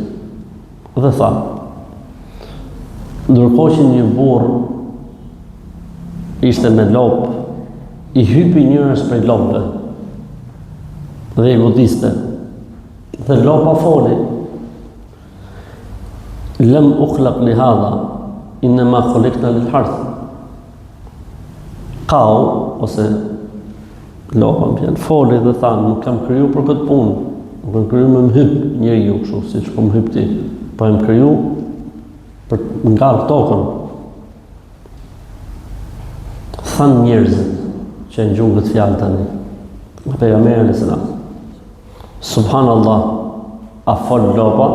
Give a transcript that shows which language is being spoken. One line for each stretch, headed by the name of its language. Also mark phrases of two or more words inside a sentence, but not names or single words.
Albanian: Dhe tha: ndërkohë që një burr ishte me lop, i hypi njërës prej lopëve dhe i godiste. Dhe lopa foli:
Arabic: لم أخلق لهذا إنما خلقنا للحرث.
Albanian: Kau, ose lopa më fjalë, foli dhe tha: nuk kam kriju për këtë punë, nuk kam kriju me më hyp njeriu kështu, siç po më hyp ti, po më kriju për nga tokën. Than njerëzit që në gjuhë këtë fjallë tani, nga pejgamberi
Arabic: عليه السلام:
Albanian: subhanallah, a fol lopa?